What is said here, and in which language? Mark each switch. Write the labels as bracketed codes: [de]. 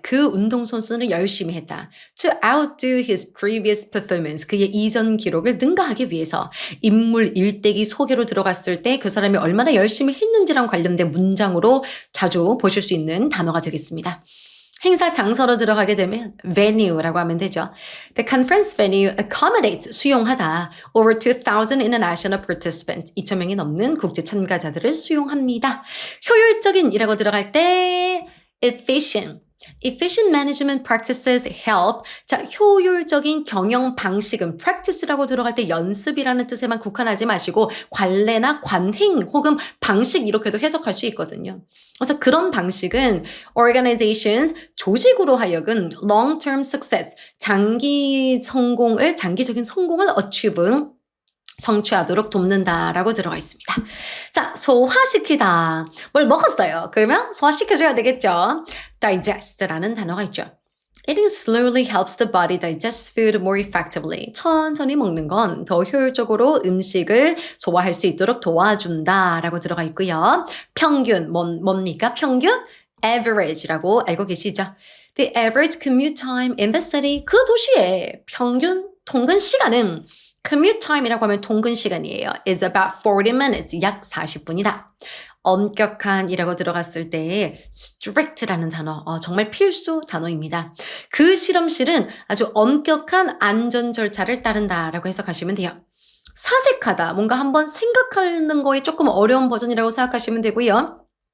[ko] 그 운동선수는 열심히 했다. [en] To outdo his previous performance. [ko] 그의 이전 기록을 능가하기 위해서. 인물 일대기 소개로 들어갔을 때 그 사람이 얼마나 열심히 했는지랑 관련된 문장으로 자주 보실 수 있는 단어가 되겠습니다. 행사 장소로 들어가게 되면 venue라고 하면 되죠. [en] The conference venue accommodates, [ko] 수용하다. [en] Over 2,000 international participants, [ko] 2,000명이 넘는 국제 참가자들을 수용합니다. 효율적인이라고 들어갈 때 efficient. [en] Efficient management practices help. [ko] 자, 효율적인 경영 방식은 practice라고 들어갈 때 연습이라는 뜻에만 국한하지 마시고 관례나 관행 혹은 방식 이렇게도 해석할 수 있거든요. 그래서 그런 방식은 organizations, 조직으로 하여금 long-term success, 장기적인 성공을 achieve, 성취하도록 돕는다라고 들어가 있습니다. 자, 소화시키다. 뭘 먹었어요. 그러면 소화시켜줘야 되겠죠. digest라는 단어가 있죠. [en] Eating slowly helps the body digest food more effectively. [ko] 천천히 먹는 건 더 효율적으로 음식을 소화할 수 있도록 도와준다라고 들어가 있고요. 평균, 뭡니까? 평균? average라고 알고 계시죠? [en] The average commute time in the city, [ko] 그 도시의 평균 통근 시간은 commute time이라고 하면 통근 시간이에요. [en] is about 40 minutes, [ko] 약 40분이다. 엄격한이라고 들어갔을 때 strict라는 단어, 정말 필수 단어입니다. 그 실험실은 아주 엄격한 안전 절차를 따른다라고 해석하시면 돼요. 사색하다, 뭔가 한번 생각하는 거에 조금 어려운 버전이라고 생각하시면 되고요.